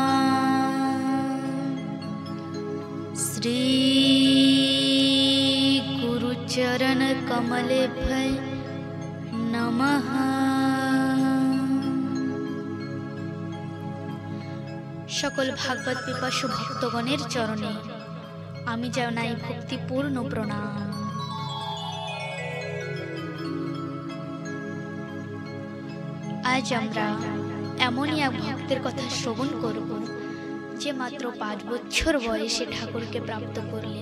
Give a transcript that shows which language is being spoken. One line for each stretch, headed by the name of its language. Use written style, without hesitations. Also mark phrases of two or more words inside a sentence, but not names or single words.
Sanskrit: श्री गुरुचरण कमलेभ्य नमः।
Bangla: সকল ভাগবত পিপাসু ভক্তগণের চরণে আমি জানাই ভক্তিপূর্ণ প্রণাম। আজ আমরা এমনই এক ভক্তের কথা শ্রবণ করব যে মাত্র 5 বছর বয়সে ঠাকুরকে প্রাপ্ত করলেন।